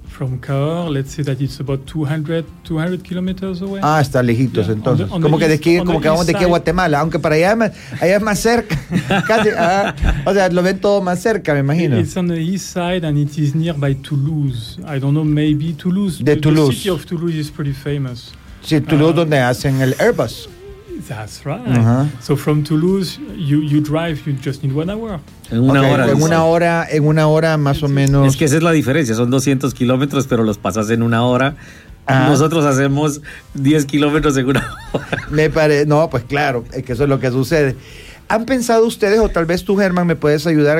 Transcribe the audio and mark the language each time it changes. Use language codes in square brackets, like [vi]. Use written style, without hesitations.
[en] From Cahors, let's say that it's about 200 kilometers away. [es] Ah, está lejitos, yeah, entonces. Como que vamos de aquí a Guatemala, aunque para allá es más cerca. Casi, o sea, lo ven todo más cerca, me imagino. [en] It's on the east side and it is nearby Toulouse. I don't know, maybe Toulouse. [es] De Toulouse. [en] The city of Toulouse is pretty famous. [es] Sí, Toulouse, donde hacen el Airbus. [en] That's right. Uh-huh. So from Toulouse, you drive, you just need 1 hour. [es] En una hora más o menos. Es que esa es la diferencia, son 200 kilómetros, pero los pasas en una hora. Nosotros hacemos 10 kilómetros en una hora. No, pues claro, es que eso es lo que sucede. ¿Han pensado ustedes, o tal vez tú, Germán, me puedes ayudar?